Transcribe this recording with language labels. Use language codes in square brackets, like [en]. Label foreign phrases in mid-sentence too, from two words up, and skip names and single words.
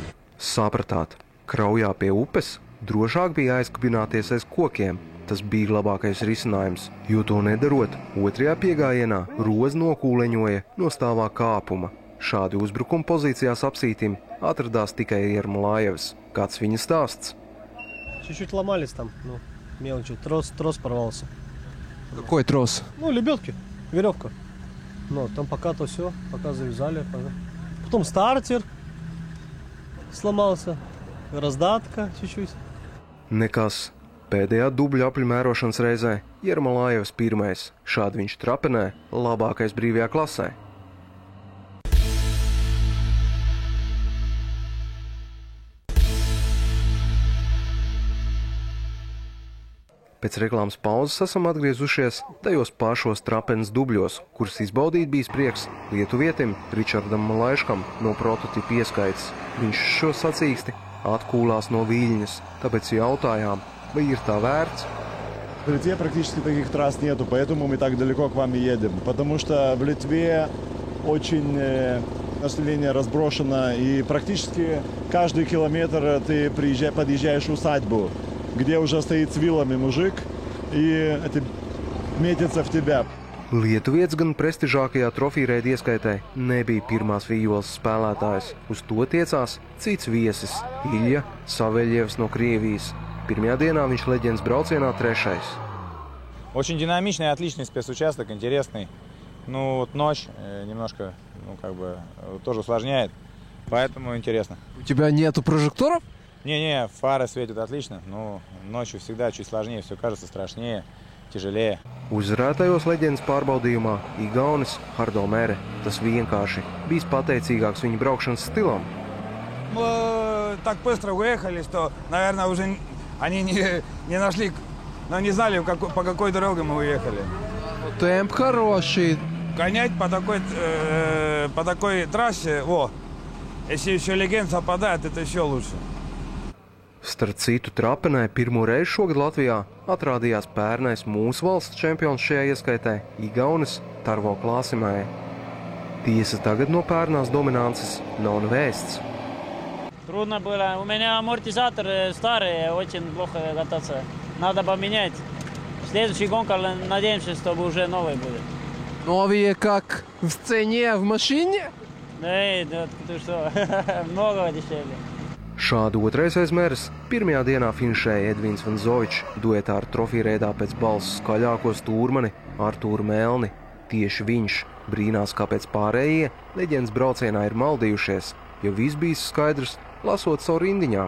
[lv] Sapratāt, kraujā pie upes drošāk bija aizkabināties aiz kokiem. Tas bija labākais risinājums, jo to nedarot, otrajā piegājienā Roze nokūleņoja no stāvā kāpuma. Šādi uzbrukuma pozīcijās apsītim atradās tikai Ермолаевs. Kāds viņa stāsts? [ru] Чуть-чуть ломались там, мелочи. Трос порвался. Какой трос? Лебедки, веревка. Там пока то все, пока завязали. Потом стартер сломался, раздатка чуть-чуть. [lv] Nekas. Pēdējā dubļa apļu mērošanas reizē Jermolājevs pirmais, šādi viņš Trapenē labākais brīvajā klasē. Pēc reklāmas pauzes esam atgriezušies tajos pašos Trapenes dubļos, kurus izbaudīt bijis prieks lietuvietim Ričardam Malaiškam no prototipa ieskaites. Viņš šo sacīksti atkūlās no Viļņas, tāpēc jautājām, vai ir tā vērts? [ru] В Литве практически таких трасс нету, поэтому мы так далеко к вам и едем. Потому что в Литве очень население разброшено, и практически каждый километр ты подъезжаешь в усадьбу, где уже стоит с вилами мужик и метится в тебя. [lv] Lietuvietis gan prestižākajā trofīreida ieskaitē nebija pirmās vījoles spēlētājs. Uz to tiecās cits viesis – Ilja Saveļjevs no Krievijas. Pirmajā dienā viņš leģendas braucienā trešais. [ru] Очень динамичный, отличный спецучасток, интересный. Ну, вот ночь немножко, тоже усложняет, поэтому интересно. У тебя нету прожекторов? Не, фары светят отлично, но ночью всегда чуть сложнее, все кажется страшнее, тяжелее. [lv] Uzvarētajos leģendas pārbaudījumā igaunis Hardo Mere, tas vienkārši bijis pateicīgāks viņa braukšanas stilam. [ru] Мы так быстро уехали, что, наверное, уже они не нашли, но не знали, по какой дороге мы уехали. Темп хороший. Гонять по такой трассе, если еще легенд совпадает, это еще лучше. [lv] Starp citu, Trapenē pirmo reizi šogad Latvijā atrādījās pērnais mūsu valsts čempions šajā ieskaitē igaunis Tarvo Klāsimē. Tiesa tagad no pērnās dominances nav vēsts. [ru] Трудно было. У меня амортизаторы старые, очень плохо кататься. Надо поменять. Следующая гонка, надеемся, чтобы уже новый будет. Новые как в цене в машине? Да ты что, много дешевле. [lv] Šādu otrais mērs pirmajā dienā finišēja Edvins Vanzovičs duetā ar trofīreidā pēc balss skaļāko stūrmani Artūru Melni. Tieši viņš brīnās, kāpēc pārējie leģendas braucienā ir maldījušies, jo viss bijis skaidrs, lasot savu rindiņām.